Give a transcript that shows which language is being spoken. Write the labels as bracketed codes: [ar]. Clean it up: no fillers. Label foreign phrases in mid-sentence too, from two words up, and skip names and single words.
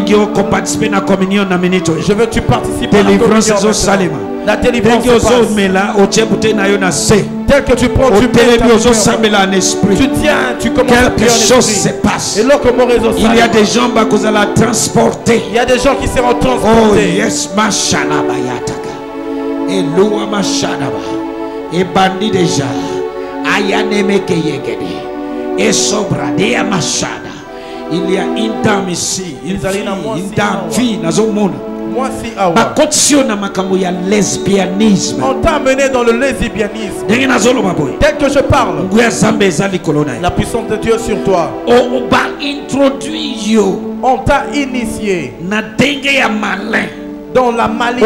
[fr] Je veux que tu participes à la communion. La délivrance se passe. Tel que tu prends, tu tiens, tu commences à prier. Quelque chose se passe. Il y a des gens qui sont transportés. Il y a des gens qui seront transportés. [en] Oh yes, Mashalaba Yataka. Et Loua Mashalaba. Et bandit déjà. Ayanemeke Yegede. Et Sobra Dea Mashada. [fr] Il y a une dame ici. Une fille, Nazomona. Moi si awa. Lesbianisme. On t'a amené dans le lesbianisme. Tel que je parle, la puissance de Dieu sur toi. On t'a initié dans la malice.